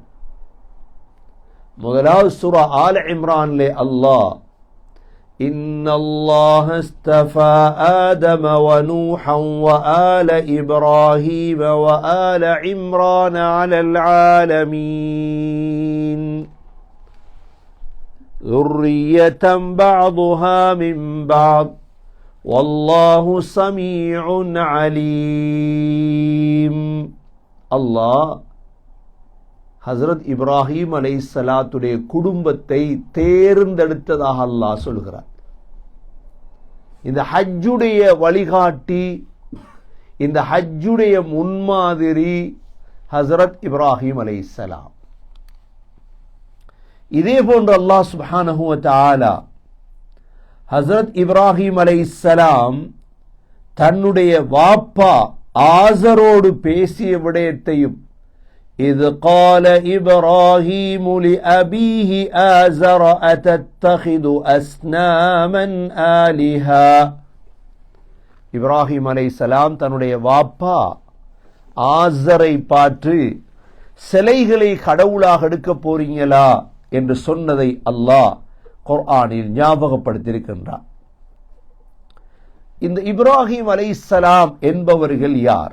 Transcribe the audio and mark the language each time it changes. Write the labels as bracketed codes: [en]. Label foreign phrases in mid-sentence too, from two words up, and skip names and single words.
[ta] முதலாவது சூரா ஆல் இம்ரானிலே அல்லாஹ், [ar] إن الله اصطفى آدم ونوحا وآل إبراهيم وآل عمران على العالمين ذُرِّيَّةً بَعْضُهَا مِنْ بَعْضٍ وَاللَّهُ سَمِيعٌ عَلِيمٌ. [ta] அல்லாஹ் ஹஸ்ரத் இப்ராஹிம் அலைஹிஸ்ஸலாத்துடைய குடும்பத்தை தேர்ந்தெடுத்ததாக அல்லாஹ் சொல்கிறார். இந்த ஹஜ்ஜுடைய வழிகாட்டி, இந்த ஹஜ்ஜுடைய முன்மாதிரி ஹஸ்ரத் இப்ராஹிம் அலைஹிஸ்ஸலாம். இதே போன்று அல்லாஹ் [ar] سبحانه وتعالى [ta] ஹஸ்ரத் இப்ராஹிம் அலைஹிஸ்ஸலாம் தன்னுடைய வாப்பா ஆசரோடு பேசிய விடயத்தையும், [ar] إذ قال إبراهيم لأبيه آزر أتتخذ أصناما آلهة. [ta] இப்ராஹிம் அலைஹிஸ்ஸலாம் தன்னுடைய வாப்பா ஆசரை பார்த்து சிலைகளை கடவுளாக எடுக்க போறீங்களா என்று சொன்னதை அல்லாஹ் குர்ஆனில் ஞாபகப்படுத்தியிருக்கின்றார். இந்த இப்ராஹிம் அலைஹிஸ்ஸலாம் என்பவர்கள் யார்?